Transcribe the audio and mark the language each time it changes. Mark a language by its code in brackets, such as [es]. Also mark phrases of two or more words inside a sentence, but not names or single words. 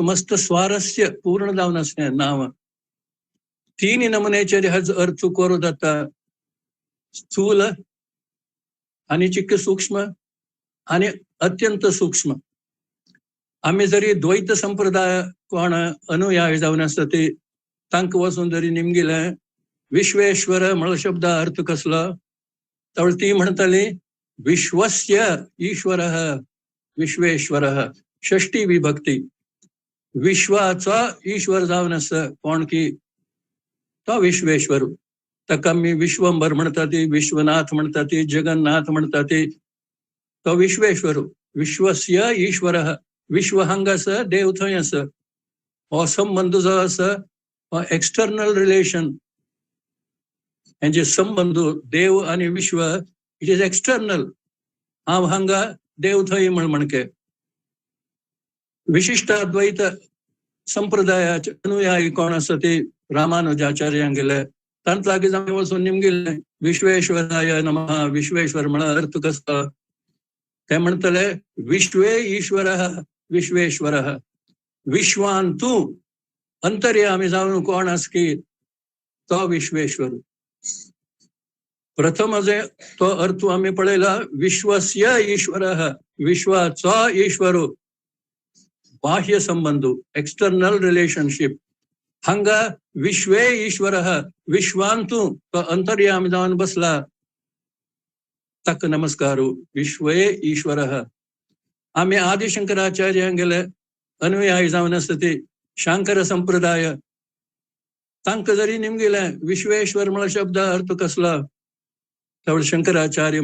[kok] मस्त स्वारस्य पूर्ण जावन आसा हें नाव 3 नमुन्याचेर हेजो अर्थ करूं जाता स्थूल आनी चिक्क सूक्ष्म आनी अत्यंत सूक्ष्म आमी जरी द्वैत संप्रदाय कोण अनुयायी जावन आसा ती तांकां वचून जरी निमगेलें विश्वेश्वर म्हळ्यार शब्द अर्थ कसलो तर ती म्हणटाली [sa] विश्वस्य ईश्वरः विश्वेश्वरः [kok] षष्ठी विभक्ती विश्वाचो ईश्वर जावन आसा कोण की तो विश्वेश्वर ताका आमी विश्वंभर म्हणटा ती विश्वनाथ म्हणटा ती जगन्नाथ म्हणटा ती तो विश्वेश्वर [sa] विश्वस्य ईश्वरः [kok] विश्व हांगा आसा देव थंय आसा हो संबंध जो आसा हो [en] external relation [kok] हेंचे संबंध देव आनी विश्व [en] it is external [kok] हांव हांगा देव थंय म्हणके विशिष्ट अद्वैत संप्रदायाचे अनुयायी कोण आसा ते रामानुजाचार्यां गेले तांच लागीं आमी वचून निमगेले विश्वेश्वराय नमः विश्वेश्वर म्हळ्यार अर्थ कसलो ते म्हणटले [sa] विश्वे ईश्वरः विश्वेश्वरः [kok] विश्वान तूं अंतर्यामी जावन कोण आसा की तो विश्वेश्वर प्रथम जे तो अर्थ आमी पळयला [sa] विश्वस्य ईश्वरः [kok] विश्वाचो ईश्वर बाह्य संबंध [en] external relationship [kok] हांगा [sa] विश्वे ईश्वरः [kok] विश्वान तूं तो अंतर्यामी जावन बसला ताका नमस्कार [sa] विश्वे ईश्वरः [kok] आमी आदि शंकराचार्यां गेले अनुयायी जावन आसा ती शांकर संप्रदाय तांकां जरी निमगेले विश्वेश्वर म्हळ्यार शब्द अर्थ कसलो तर शंकराचार्य